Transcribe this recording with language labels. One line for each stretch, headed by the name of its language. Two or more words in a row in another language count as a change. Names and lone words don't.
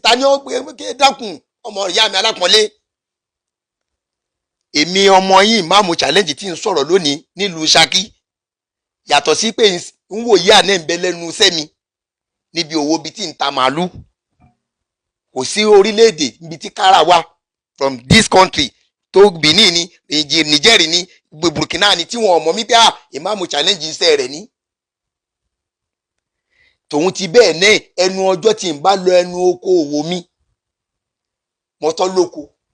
Yoruba: Ta ni ó gbé, kí dákun, ọmọ ìyá mi alápọ̀nlé? Èmi ọmọ yín, Ìmáàmù Challenge tí ń sọ̀rọ̀ lónìí nílùú Ṣakí. Yàtọ̀ sí pé ń wò yí àná ń bẹ lẹ́nu iṣẹ́ mi níbi òwò bíi tí ń ta màálù. Kò sí orílẹ̀-èdè níbi tí kára wà
English: from this country
Yoruba: tó Benin ni, Niger, Niger ni, Burkina ni, tí wọn ò mọ̀ mí bí, ah, Ìmáàmù Challenge iṣẹ́ rẹ̀ ni. Tòun ti bẹ́ẹ̀ náà, ẹnu ọjọ́ tí ń bá lọ ẹnu oko òwò mi, mo tọ́ lóko.